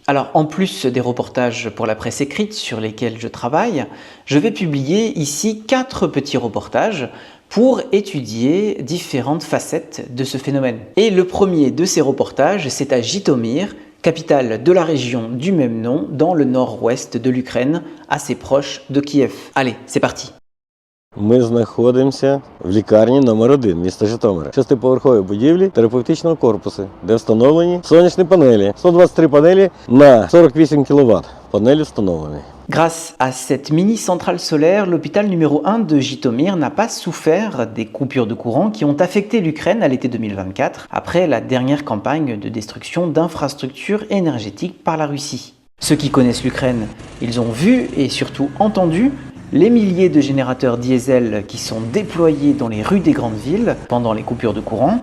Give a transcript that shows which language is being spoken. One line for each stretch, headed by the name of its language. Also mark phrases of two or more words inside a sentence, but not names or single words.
French: Alors en plus des reportages pour la presse écrite sur lesquels je travaille, je vais publier ici 4 petits reportages pour étudier différentes facettes de ce phénomène. Et le premier de ces reportages, c'est à Jytomyr, capitale de la région du même nom, dans le nord-ouest de l'Ukraine, assez proche de Kiev. Allez, c'est parti!
Ukrainian: Ми знаходимося в лікарні номер 1 міста Житомира. 6-поверховій будівлі терапевтичного корпусу, де встановлені сонячні панелі. 123 панелі на 48 кВт. Панелі встановлені.
French: Grâce à cette mini-centrale solaire, l'hôpital numéro 1 de Jytomyr n'a pas souffert des coupures de courant qui ont affecté l'Ukraine à l'été 2024, après la dernière campagne de destruction d'infrastructures énergétiques par la Russie. Ceux qui connaissent l'Ukraine, ils ont vu et surtout entendu les milliers de générateurs diesel qui sont déployés dans les rues des grandes villes pendant les coupures de courant.